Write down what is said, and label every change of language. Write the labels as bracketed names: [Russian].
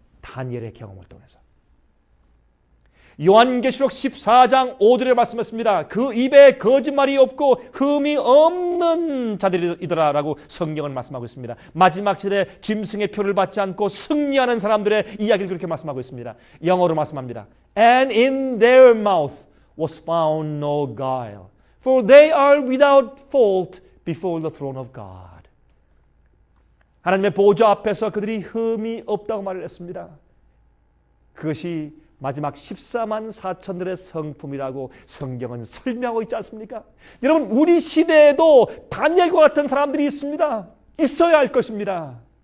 [Korean] 다니엘의 경험을 통해서. 요한계시록 14장 5절에 말씀했습니다. 그 입에 거짓말이 없고 흠이 없는 자들이더라라고 성경은 말씀하고 있습니다. 마지막 시대 짐승의 표를 받지 않고 승리하는 사람들의 이야기를 그렇게 말씀하고 있습니다. 영어로 말씀합니다. [English] And in their mouth was found no guile, for they are without fault before the throne of God. [Korean] 하나님의 보좌 앞에서 그들이 흠이 없다고 말을 했습니다. 그것이 마지막 14만 4천들의 성품이라고 성경은 설명하고 있지 않습니까? 여러분, 우리 시대에도 다니엘과 같은 사람들이 있습니다. 있어야 할 것입니다.